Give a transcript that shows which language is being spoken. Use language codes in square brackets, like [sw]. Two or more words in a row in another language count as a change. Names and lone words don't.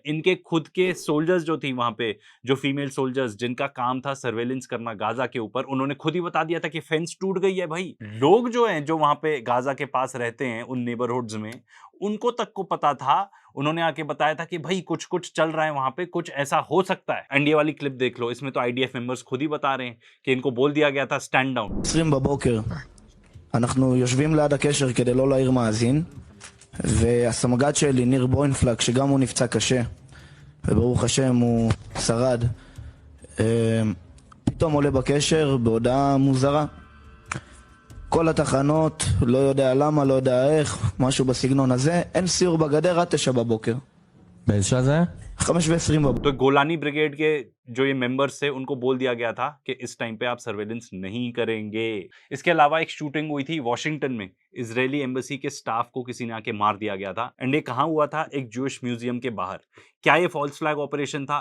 [hi] इनके खुद के सोल्जर्स जो थी वहां पे, जो [en] female soldiers [hi] जिनका काम था सर्वेलेंस करना गाजा के ऊपर, उन्होंने खुद ही बता दिया था कि फेंस टूट गई है भाई। लोग जो हैं, जो वहां पे गाजा के पास रहते हैं उन नेबरहुड्स में, उनको तक को पता था। उन्होंने आके बताया था कि भाई कुछ कुछ चल रहा है वहां पे, कुछ ऐसा हो सकता है। एंड ये वाली क्लिप देख लो, इसमें तो [en] IDF members [hi] खुद ही बता रहे हैं कि इनको बोल दिया गया था [en] stand down. [he] 20 בבוקר אנחנו יושבים ליד הקשר כדי לא להעיר מאזין, והסמג"ד שלי ניר בוינפלג, שגם הוא נפצע קשה וברוך השם הוא שרד, פתאום עולה בקשר בהודעה מוזרה. כל התחנות, לא יודע למה, לא יודע איך, משהו בסגנון הזה, אין סיור בגדר עד 9 בבוקר. באיזה שעה זה היה? 5:20 בבוקר. [hi] तो गोलानी ब्रिगेड के जो ये मेंबर्स थे उनको बोल दिया गया था कि इस टाइम पे आप सर्वेलेंस नहीं करेंगे। इसके अलावा एक शूटिंग हुई थी वॉशिंगटन में, इजरायली एम्बेसी के स्टाफ को किसी ने आके मार दिया गया था। एंड ये कहाँ हुआ था? एक [en] Jewish museum [hi] के बाहर। क्या ये [en] false flag operation [hi] था?